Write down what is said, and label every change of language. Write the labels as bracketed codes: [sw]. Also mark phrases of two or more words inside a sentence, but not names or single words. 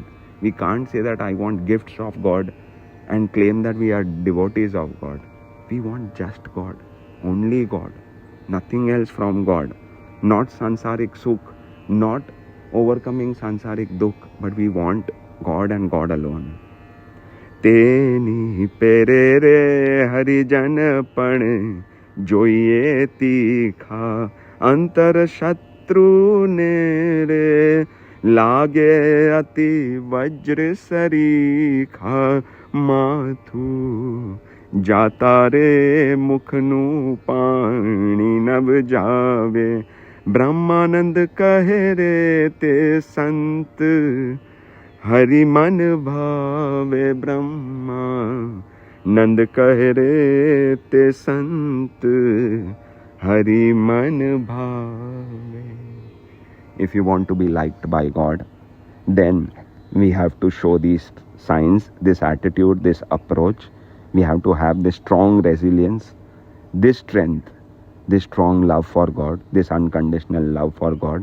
[en] We can't say that I want gifts of God and claim that we are devotees of God. We want just God, only God, nothing else from God. Not [hi] सांसारिक सुख, [en] not overcoming [hi] सांसारिक दुख, [en] but we want God and God alone. [gu] તેની પેરે રે હરિજન પણ જોયે તીખા અંતર શત્રુ ને રે લાગે અતિ વજ્ર સરીખા માથું જાતા રે મુખનું પાણી નભ જાવે બ્રહ્માનંદ કહે રે તે સંત હરિ મન ભાવે બ્રહ્માનંદ કહે રે તે સંત હરિ મન ભાવે. [en] If you want to be liked by God, then we have to show these signs, this attitude, this approach. We have to have this strong resilience, this strength, this strong love for God, this unconditional love for God.